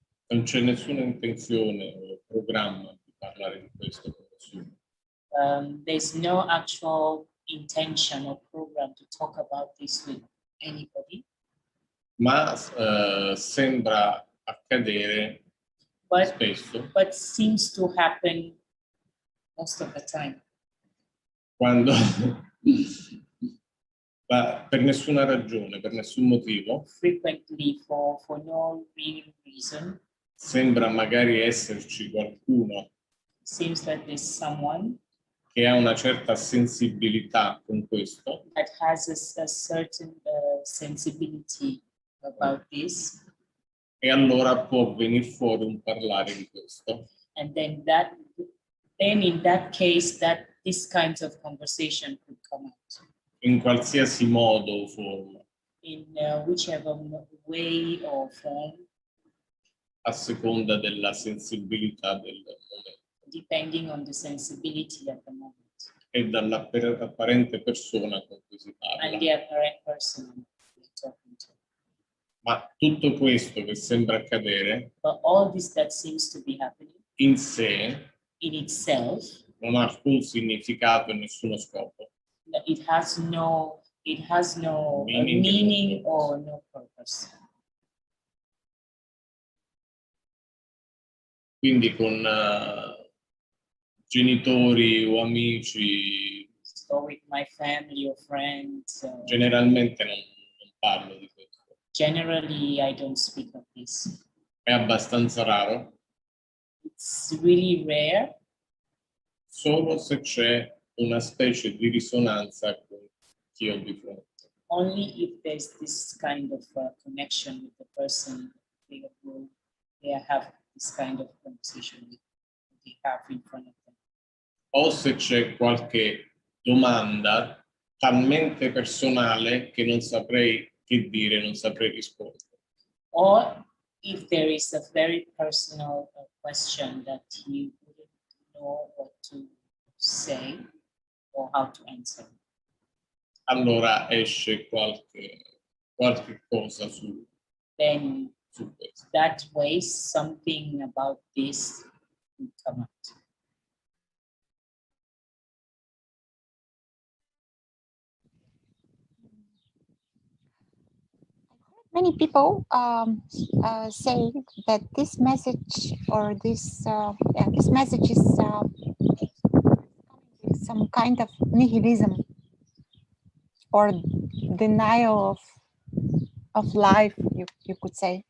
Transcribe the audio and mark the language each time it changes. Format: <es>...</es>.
<it>Non c'è nessuna intenzione o programma di parlare di questo con nessuno.</it> <en>There's no actual intention or program to talk about this with anybody.</en> <it>Ma sembra accadere spesso</it> <en>but seems to happen most of the time.</en> <it>Quando per nessuna ragione, per nessun motivo,</it> <en>Frequently for no real reason.</en> <it>Sembra magari esserci qualcuno</it> <en>Seems that there's someone</en> <it>che ha una certa sensibilità con questo</it> <en>that has a certain sensibility about this.</en> <it>E allora può venire fuori un parlare di questo.</it> <en>And then in that case, this kind of conversation could come out.</en> <it>In qualsiasi modo o forma.</it> <en>In whichever way or form.</en> <it>A seconda della sensibilità del momento.</it> <en>Depending on the sensibility at the moment.</en> <it>e dall'apparente persona con cui si parla.</it> <en>and the apparent person you're talking to.</en> <it>Ma tutto questo che sembra accadere</it> <en>But all this that seems to be happening</en> <it>in sé</it> <en>in itself,</en> <it>non ha alcun significato e nessuno scopo.</it> <en>it has no meaning or no purpose.</en> <it>Quindi con genitori o amici</it> <en>So with my family or friends,</en> <it>generalmente non parlo di questo.</it> <en>generally I don't speak of this.</en> <it>È abbastanza raro</it> <en>It's really rare,</en> <it>solo se c'è una specie di risonanza con chi ho di fronte.</it> <en>only if there's this kind of connection with the person they have this kind of conversation with, they have in front of them.</en> <it>O se c'è qualche domanda talmente personale che non saprei che dire, non saprei rispondere.</it> <en>Or if there is a very personal question that you wouldn't know what to say or how to answer.</en> <it>Allora esce qualche cosa su</it> <en>Then</en> <it>questo.</it> <en>that way something about this will come out. Many people say that this message or this message is some kind of nihilism or denial of life, you could say.</en>